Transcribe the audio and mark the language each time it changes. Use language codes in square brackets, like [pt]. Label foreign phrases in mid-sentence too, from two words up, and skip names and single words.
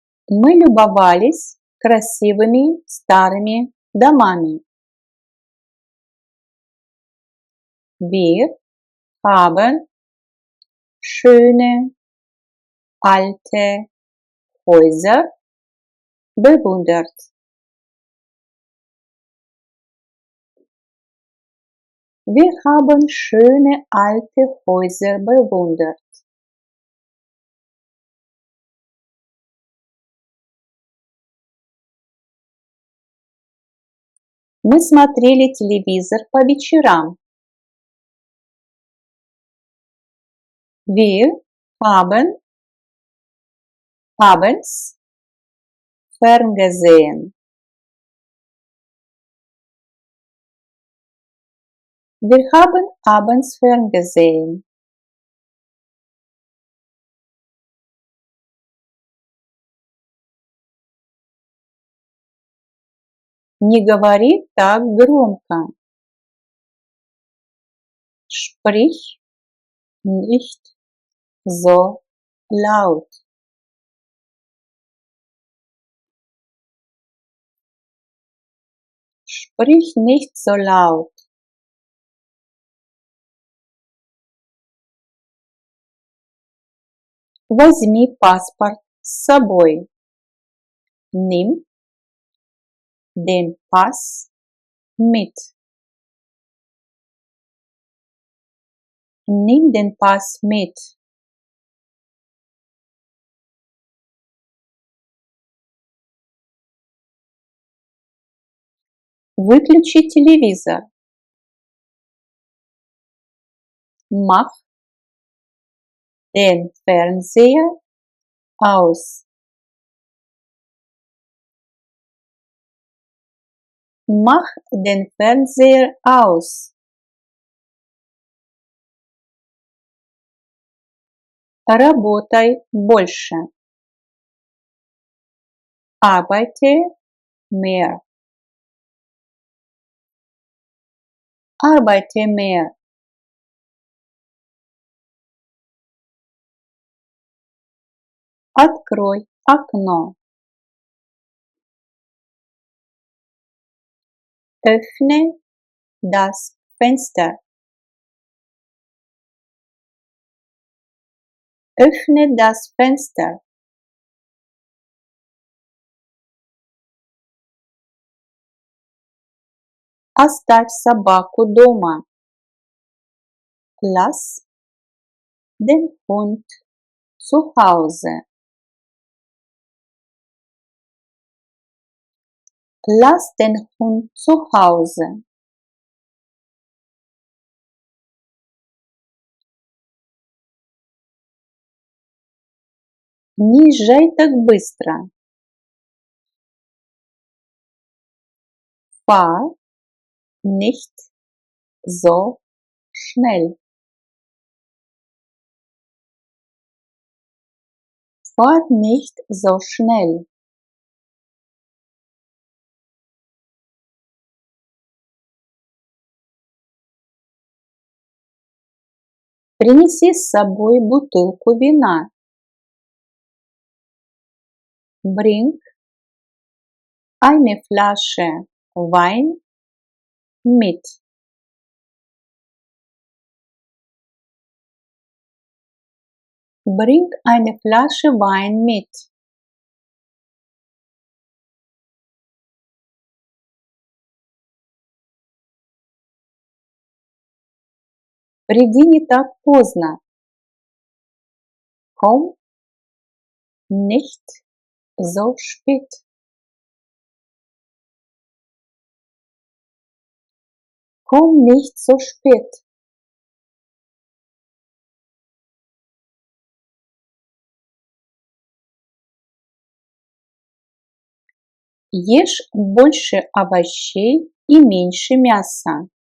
[ru] Мы любовались красивыми старыми домами. [de] Wir haben schöne alte Häuser bewundert. Wir haben schöne alte Häuser bewundert. [ru] Мы смотрели телевизор по вечерам. [de] Wir haben abends ferngesehen. Wir haben abends ferngesehen. [ru] Не говори так громко. [de] Sprich nicht so laut. Sprich nicht so laut. [ru] Возьми паспорт с собой. [de] Nimm den Pass mit. Nimm den Pass mit. [ru] Выключи телевизор. [de] Mach den Fernseher aus. Mach den Fernseher aus. [ru] Работай больше. [de] Arbeite mehr. Arbeite mehr. [ru] Открой окно. [de] Öffne das Fenster. Öffne das Fenster. [ru] Оставь собаку дома. [de] Lass den Hund zu Hause. Lass den Hund zu Hause. [ru] Не езжай так быстро. [de] Fahr nicht so schnell. Fahr nicht so schnell. [ru] Принеси с собой бутылку вина. [de] Bring eine Flasche Wein mit. Bring eine Flasche Wein mit. [ru] Приди не так поздно. [de] Komm nicht so spät. Komm nicht so spät. [ru] Ешь больше овощей и меньше мяса.